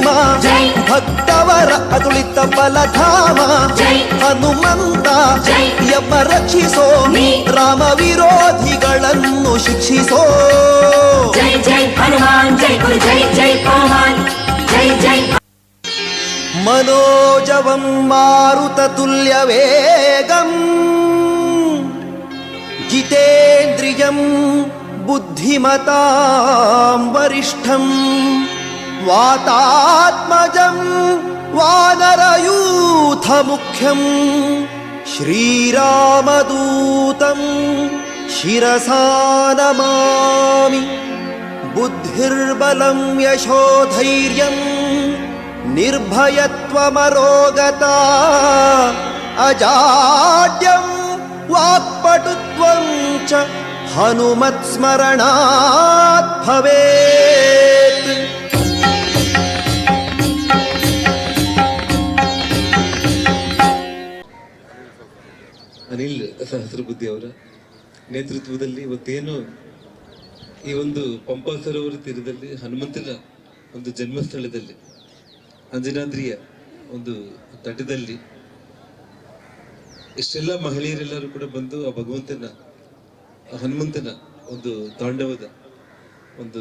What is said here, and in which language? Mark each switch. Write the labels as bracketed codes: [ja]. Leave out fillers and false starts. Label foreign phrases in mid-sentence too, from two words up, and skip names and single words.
[kn] ಜೈ ಭಕ್ತವರ ಅತುಳಿತ ಬಲಧಾಮ ಜೈ ಹನುಮಂತ ಜೈ ಎಂಬ ರಕ್ಷಿಸೋ ನೀ ರಾಮ ವಿರೋಧಿಗಳನ್ನು ಶಿಕ್ಷಿಸೋ ಜೈ ಜೈ ಹನುಮಾನ್ ಜೈ ಗುರು ಜೈ ಜೈ ಪವಮಾನ್ ಜೈ ಜೈ [sa] മനോജവം മാരുതതുല്യവേഗം ജിതേന്ദ്രിയം ബുദ്ധിമതാം വരിഷ്ഠം വാതാത്മജം വാനരയൂഥമുഖ്യം ശ്രീരാമദൂതം ശിരസാ നമാമി ബുദ്ധിർബലം യശോധൈര്യം [kn] ನಿರ್ಭಯತ್ವಮರೋಗತಾ ಅಜಾಡ್ಯಂ ವಾಕ್ಪಟುತ್ವಂ ಚ ಹನುಮತ್ಸ್ಮರಣಾತ್ ಭವೇತ್. ಅನಿಲ್ ಸಹಸ್ರಬುದ್ಧಿ ಅವರ ನೇತೃತ್ವದಲ್ಲಿ ಇವತ್ತೇನು ಈ ಒಂದು ಪಂಪಾ ಸರೋವರ ತೀರದಲ್ಲಿ ಹನುಮಂತನ ಒಂದು ಜನ್ಮಸ್ಥಳದಲ್ಲಿ ಅಂಜನಾದ್ರಿಯ ಒಂದು ತಟದಲ್ಲಿ ಇಷ್ಟೆಲ್ಲ ಮಹಿಳೆಯರೆಲ್ಲರೂ ಕೂಡ ಬಂದು ಆ ಭಗವಂತನ ಆ ಹನುಮಂತನ ಒಂದು ತಾಂಡವದ ಒಂದು